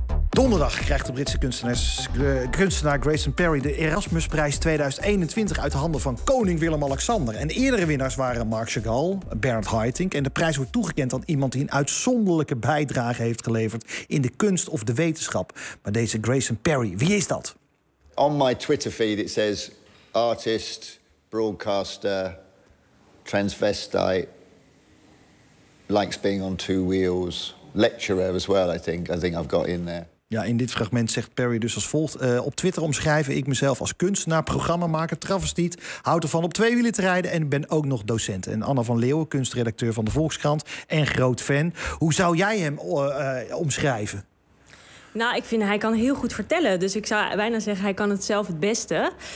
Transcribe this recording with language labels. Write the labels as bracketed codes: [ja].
[nl] Donderdag krijgt de Britse kunstenaar Grayson Perry de Erasmusprijs 2021 uit de handen van koning Willem-Alexander. En eerdere winnaars waren Marc Chagall, Bernard Haitink. En de prijs wordt toegekend aan iemand die een uitzonderlijke bijdrage heeft geleverd in de kunst of de wetenschap. Maar deze Grayson Perry, wie is dat? [en] On my Twitter feed it says artist, broadcaster, transvestite, likes being on two wheels. Lecturer as well, I think I've got in there. [nl] Ja, in dit fragment zegt Perry dus als volgt. Op Twitter omschrijf ik mezelf als kunstenaar, programmamaker, travestiet, houd ervan op twee wielen te rijden en ben ook nog docent. En Anna van Leeuwen, kunstredacteur van de Volkskrant en groot fan. Hoe zou jij hem omschrijven? Nou, ik vind hij kan heel goed vertellen. Dus ik zou bijna zeggen hij kan het zelf het beste.